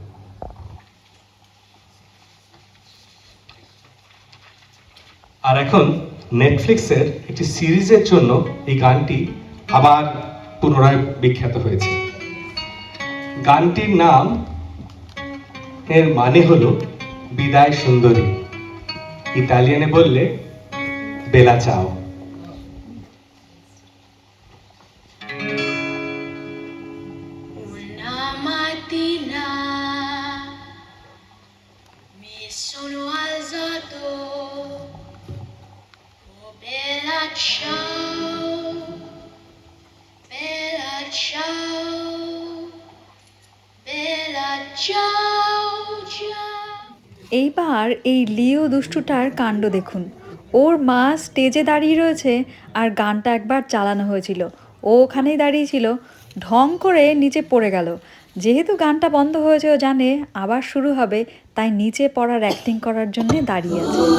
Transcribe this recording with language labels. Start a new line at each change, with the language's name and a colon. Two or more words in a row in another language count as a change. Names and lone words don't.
Bangla: আর এখন নেটফ্লিক্সের একটি সিরিজের জন্য এই গানটি আবার পুনরায় বিখ্যাত হয়েছে। গানটির নাম এর মানে হলো বিদায় সুন্দরী, ইতালিয়ানে বললে বেলা চাও।
Italian: Una mattina mi sono alzato, oh bella ciao, bella ciao, bella ciao ciao।
Bangla: এইবার এই লিও দুষ্টুটার কাণ্ড দেখুন। ওর মা স্টেজে দাঁড়িয়ে রয়েছে আর গানটা একবার চালানো হয়েছিল, ও ওখানেই দাঁড়িয়েছিল, ঢং করে নিচে পড়ে গেল। যেহেতু গানটা বন্ধ হয়েছে, ও জানে আবার শুরু হবে, তাই নিচে পড়ার অ্যাক্টিং করার জন্যে দাঁড়িয়ে আছে।